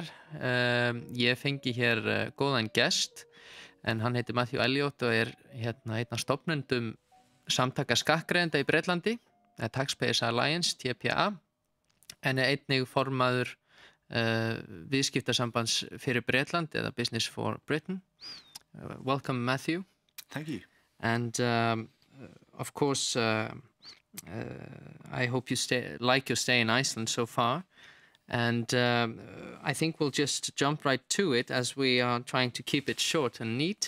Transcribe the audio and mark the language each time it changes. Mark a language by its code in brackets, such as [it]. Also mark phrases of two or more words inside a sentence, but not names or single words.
[is] Ég fengi hér góðan gest, en hann heiti Elliott og einn af stofnendum Samtaka Skattgreiðenda í Bretlandi, Taxpayers Alliance, TPA, en einnig formaður viðskiptasambands fyrir Bretland, eða Business for Britain. [en] Welcome, Matthew. Thank you. And of course, I hope you like your stay in Iceland so far. And I think we'll just jump right to it, as we are trying to keep it short and neat.